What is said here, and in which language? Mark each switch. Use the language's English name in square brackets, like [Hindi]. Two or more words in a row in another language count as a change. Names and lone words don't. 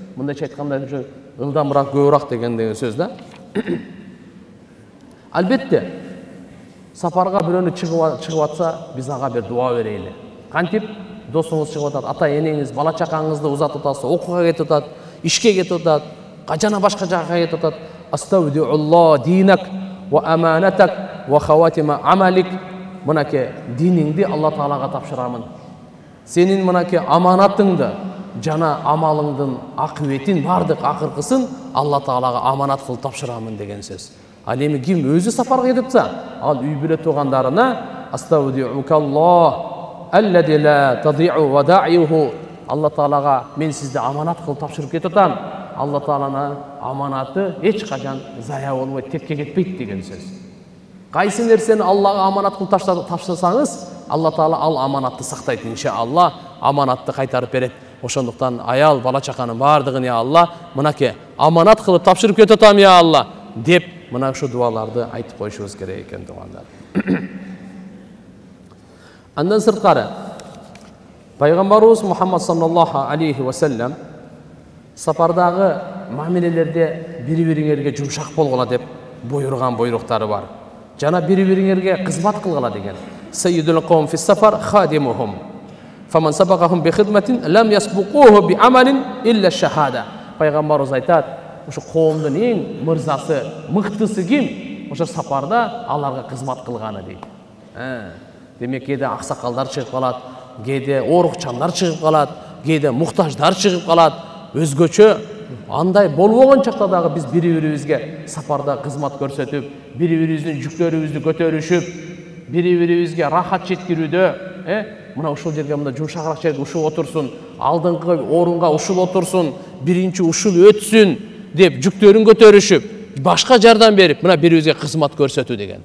[Kyrgyz] Мындайча айтканда ылдамыраак, көбүрөөк деген сөз да. Албетте, сапарга бирөөнү чыгып атса, биз ага бир дуа берели. Кантип досуңуз чыгып атат, ата энеңиз, бала чакаңызды узатып атасыз, окууга кетип атат, ишке кетип атат, жана башка жакка кетип атат. [Arabic] أستودع الله دينك وأمانتك وخواتيم عملك. [Kyrgyz] Мынакей диниңди Алла Таалага тапшырамын. Сенин мынакей аманатыңды жана амалыңдын акыбетин, бардык акыркысын Алла Таалага аманат кылып тапшырамын деген сөз. Ал эми ким өзү сапарга кетипса, ал үй бүлө туугандарына [Arabic] أستودعك الله الذي لا تضيع ودائعه. [Kyrgyz] Алла Таалага мен сизди аманат кылып тапшырып кетип атам. Алла Тааланын аманаты эч качан зая болбойт, текке кетпейт деген сөз. Кайсы нерсени Аллага аманат кылып тапшырсаңыз, Алла Таала ал аманатты сактайт, иншалла, аманатты кайтарып берет. Ошондуктан аял, бала чаканын бардыгын, [Arabic] يا الله, [Kyrgyz] мынакей аманат кылып тапшырып кетип атам, [Arabic] يا الله [Kyrgyz] деп мына ушу дуаларды айтып коюшубуз керек экен туугандар. Андан сырткары Пайгамбарыбыз Мухаммад [Arabic] صلى الله عليه وسلم [Kyrgyz] сапардагы мамилелерде бири-бириңерге жумшак болгула деп буйруган буйруктары бар. Жана бири-бириңерге кызмат кылгыла деген. [Arabic] سيد القوم في السفر خادمهم. فمن سبقهم بخدمة لم يسبقوه بعمل إلا الشهادة. [Kyrgyz] Пайгамбарыбыз айтат, ошо коомдун эң мырзасы, мыктысы ким? Ошо сапарда аларга кызмат кылганы дейт. Демек кээде аксакалдар чыгып калат, кээде оорукчандар чыгып калат, кээде муктаждар чыгып калат. Өзгөчө андай болбогон чакта дагы биз бири-бирибизге сапарда кызмат көрсөтүп, бири-бирибиздин жүктөрүбүздү көтөрүшүп, бири-бирибизге рахат жеткирүүдө, мына ушул жерге мына жумшагыраак жерге ушул отурсун, алдыңкы орунга ушул отурсун, биринчи ушул өтсүн деп жүктөрүн көтөрүшүп, башка жардам берип, мына бирибизге кызмат көрсөтүү деген.